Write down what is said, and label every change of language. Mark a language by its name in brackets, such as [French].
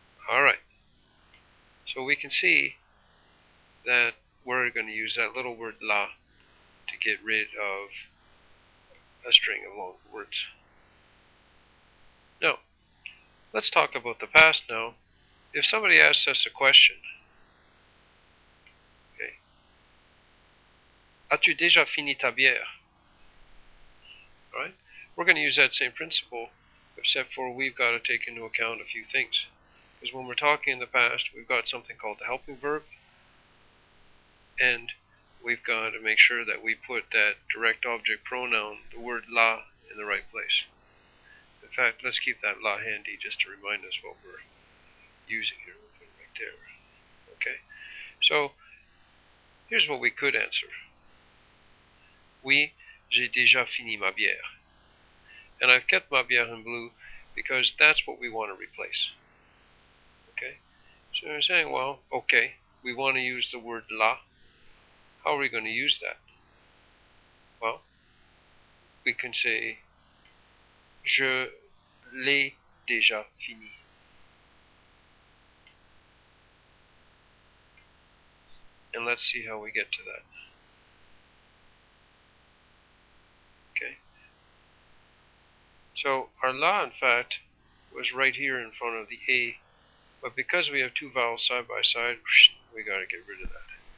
[English] Alright. So we can see that we're going to use that little word la to get rid of a string of long words. Now, let's talk about the past now. If somebody asks us a question, okay, [French] as-tu déjà fini ta bière? [English] Alright, we're going to use that same principle, except for we've got to take into account a few things. Because when we're talking in the past, we've got something called the helping verb, and we've got to make sure that we put that direct object pronoun, the word la, in the right place. In fact, let's keep that la handy just to remind us what we're using here. We'll put it right there. Okay, so here's what we could answer. [French] Oui, j'ai déjà fini ma bière. [English] And I've kept ma bière in blue because that's what we want to replace. Okay, so we're saying, well, okay, we want to use the word la. How are we going to use that? Well, we can say [French] je l'ai déjà fini. [English] And let's see how we get to that. Okay. So our la, in fact, was right here in front of the A, but because we have two vowels side by side, we got to get rid of that.